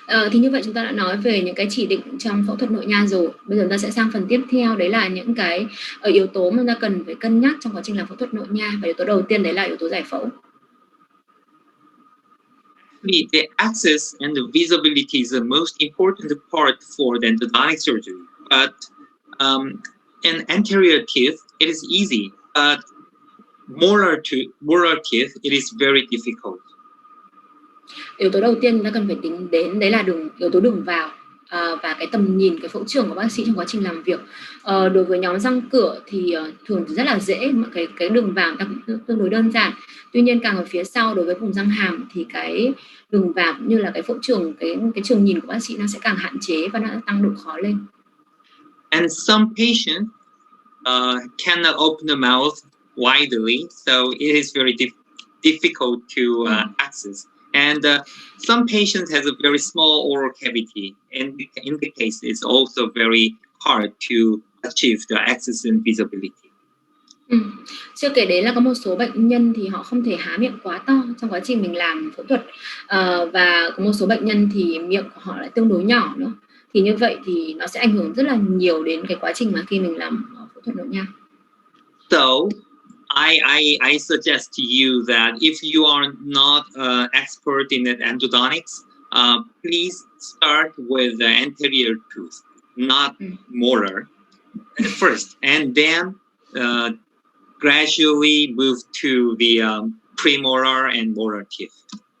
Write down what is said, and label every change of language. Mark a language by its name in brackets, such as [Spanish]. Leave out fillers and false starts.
[Vietnamese] Thì như vậy chúng ta đã nói về những cái chỉ định trong phẫu thuật nội nha rồi. Bây giờ chúng ta sẽ sang phần tiếp theo, đấy là những cái yếu tố mà chúng ta cần phải cân nhắc trong quá trình làm phẫu thuật nội nha. Và yếu tố đầu tiên đấy là yếu tố giải phẫu. [English] The access and the visibility is the most important part for the endodontic surgery. But in anterior teeth, it is easy. But molar teeth, it is very difficult. [Vietnamese] Yếu tố đầu tiên chúng ta cần phải tính đến đấy là yếu tố đường vào và cái tầm nhìn, cái phẫu trưởng của bác sĩ trong quá trình làm việc. Đối với nhóm răng cửa thì thường rất là dễ, cái đường vào cũng tương đối đơn giản. Tuy nhiên càng ở phía sau, đối với vùng răng hàm thì cái đường vào cũng như là cái phẫu trưởng, cái trường nhìn của bác sĩ nó sẽ càng hạn chế và nó tăng độ khó lên. [English] And some patients cannot open the mouth widely, so it is very difficult to access. And some patients has a very small oral cavity, and in the case, it's also very hard to achieve the access and visibility. [Vietnamese] Chưa kể đến là có một số bệnh nhân thì họ không thể há miệng quá to trong quá trình mình làm phẫu thuật, và có một số bệnh nhân thì miệng của họ lại tương đối nhỏ nữa. Thì như vậy thì nó sẽ ảnh hưởng rất là nhiều đến cái quá trình mà khi mình làm phẫu thuật nội nha. [English] So I suggest to you that if you are not expert in endodontics, please start with the anterior tooth, not molar at first, and then gradually move to the premolar and molar teeth.